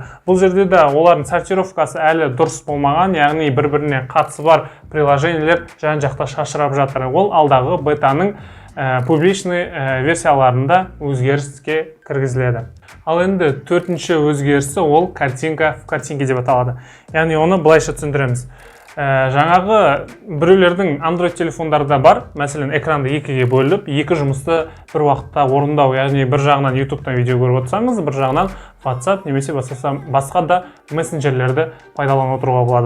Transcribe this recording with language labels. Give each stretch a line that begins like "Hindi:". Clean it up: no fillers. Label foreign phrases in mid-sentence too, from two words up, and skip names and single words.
Kazakh: Бұл жерде де олардың сортировкасы әлі дұрыс болмаған, яғни бір-біріне қатысы бар приложениелер жан-жақта шашырап жатыр. Ол алдағы бетаның публичный версияларында өзгеріске кіргізіледі. Ал енді төртінші өзгерісі ол
Russian: картинка в картинке
Kazakh: деп аталады. Яғни оны былайша түсіндіреміз. Жаңағы біреулердің Android телефондарда бар, мәселен экранды екіге бөліп, екі жұмысты бір уақытта орындау, яғни бір жағынан YouTube-тан видео көріп отырсаңыз, бір жағынан WhatsApp немесе басқа да мессенджерлерді пайдаланып отыруға болады.